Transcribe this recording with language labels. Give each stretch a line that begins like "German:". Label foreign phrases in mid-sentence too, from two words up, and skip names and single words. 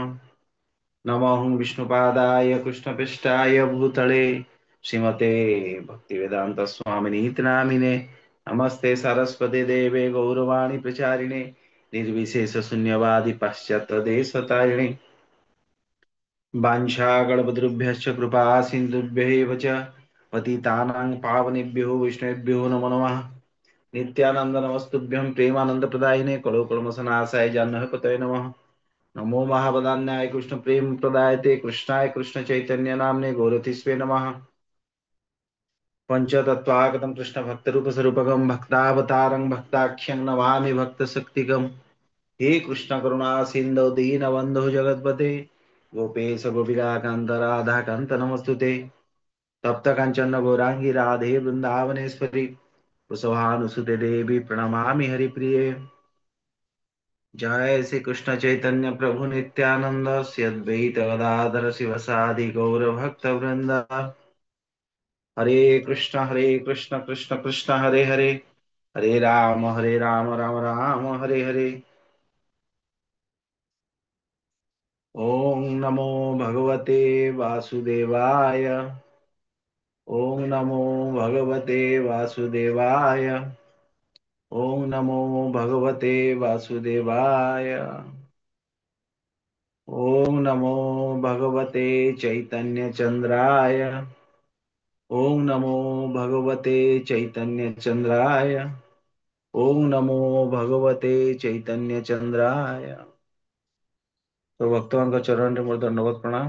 Sanskrit: नमो विष्णुपादाय कृष्णपृष्ठाय भूतले श्रीमते भक्तिवेदांत स्वामिनीति नामिने नमस्ते सरस्वती देवे गौरवाणी प्रचारिणे निर्विशेष शून्यवादी पाश्चात्य देशतारिणे वाञ्छाकल्पतरुभ्यश्च कृपा सिन्धुभ्यैव च पतितानां पावनेभ्यो विष्णुभ्यो नमो नमः। नित्यानंद नमस्तुभ्यं प्रेमानंद प्रदायिने कलो कल्मषनाशाय जाह्नवीपतये नमः। नमो महावदान्याय कृष्ण प्रेम प्रदायते कृष्णाय कृष्ण चैतन्य नामने गौरथिस्वे नमः। पंचतत्वागतं कृष्ण भक्त रूप स्वरूपकं भक्तावतारं भक्ताख्यं नमामि भक्त शक्तिकं। हे कृष्ण करुणा सिंधु दीन बंधु जगतपते गोपेश गोपिका कांत राधा कांत नमस्तुते। तप्त कांचन गौरांगी राधे वृंदावनेश्वरी कुशवानुसुते देवी प्रणमामि हरिप्रिये। जय श्री कृष्ण चैतन्य प्रभु नित्यानंद श्री अद्वैत गदाधर शिवसादि गौर भक्त वृंद। हरे कृष्ण कृष्ण कृष्ण हरे हरे हरे राम राम राम हरे हरे। ओम नमो भगवते वासुदेवाय। ओम नमो भगवते वासुदेवाय। ओम नमो भगवते वासुदेवाय। ओम नमो भगवते चैतन्य चंद्राय। ओम नमो भगवते चैतन्य चंद्राय। ओम नमो भगवते चैतन्य चंद्राय।
Hindi: तो भक्तों का
Odia: ଚରଣ ରେ ମୋର
Hindi: दंडवत प्रणाम।